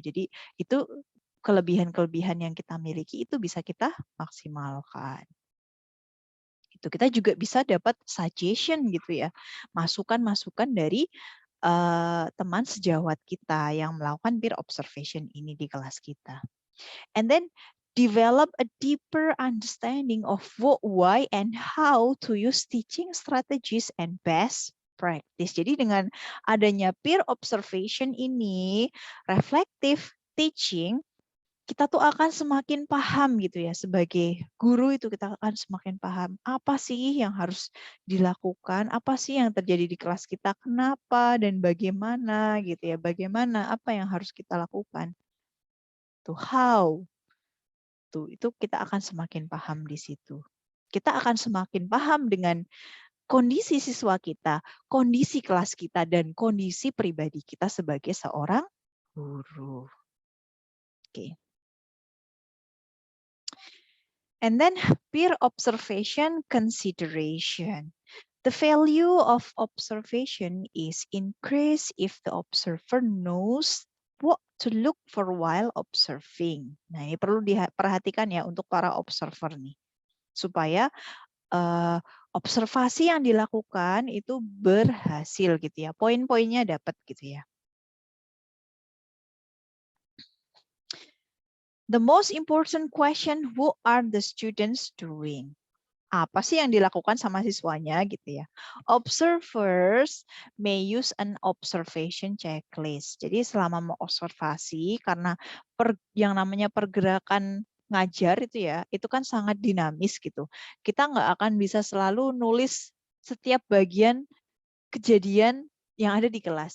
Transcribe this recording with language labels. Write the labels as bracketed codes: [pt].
[id] Jadi itu kelebihan-kelebihan yang kita miliki itu bisa kita maksimalkan. Kita juga bisa dapat suggestion gitu ya, masukan-masukan dari teman sejawat kita yang melakukan peer observation ini di kelas kita. [en] And then develop a deeper understanding of what, why, and how to use teaching strategies and best practice. [id] Jadi dengan adanya peer observation ini, reflective teaching, kita tuh akan semakin paham gitu ya, sebagai guru itu kita akan semakin paham apa sih yang harus dilakukan, apa sih yang terjadi di kelas kita, kenapa dan bagaimana gitu ya, bagaimana apa yang harus kita lakukan. Tuh how. Tuh itu kita akan semakin paham di situ. Kita akan semakin paham dengan kondisi siswa kita, kondisi kelas kita dan kondisi pribadi kita sebagai seorang guru. Oke. [en] And then peer observation consideration. The value of observation is increased if the observer knows what to look for while observing. [id] Nah, ini perlu diperhatikan ya untuk para observer nih. Supaya observasi yang dilakukan itu berhasil gitu ya. Poin-poinnya dapat gitu ya. [en] The most important question, what are the students doing? [id] Apa sih yang dilakukan sama siswanya gitu ya. [en] Observers may use an observation checklist. [id] Jadi selama mengobservasi, karena yang namanya pergerakan ngajar itu kan sangat dinamis gitu. Kita nggak akan bisa selalu nulis setiap bagian kejadian yang ada di kelas.